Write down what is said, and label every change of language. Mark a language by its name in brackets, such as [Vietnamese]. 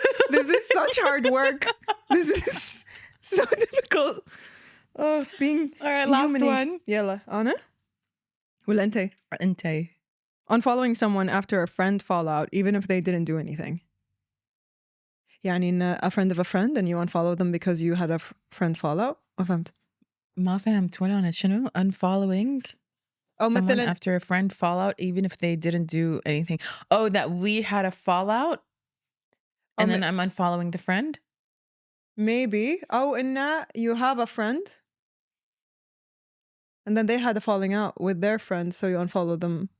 [English] This is such hard work. This is so difficult. Being all right, last one. [Arabic] يلا أنا ولا أنت؟ أنت. [English] Unfollowing someone after a friend fallout, even if they didn't do anything. [Arabic] يعني إن [English] a friend of a friend and you unfollow them because you had a friend fallout. [Arabic] ما فهمت. ما فهمت ولا أنا شنو [English] unfollowing someone [Arabic] مثلا [English] after a friend fallout even if they didn't do anything. Oh, that we had a fallout and then I'm unfollowing the friend? Maybe. [Arabic] أو إن [English] you have a friend and then they had a falling out with their friend, so you unfollow them.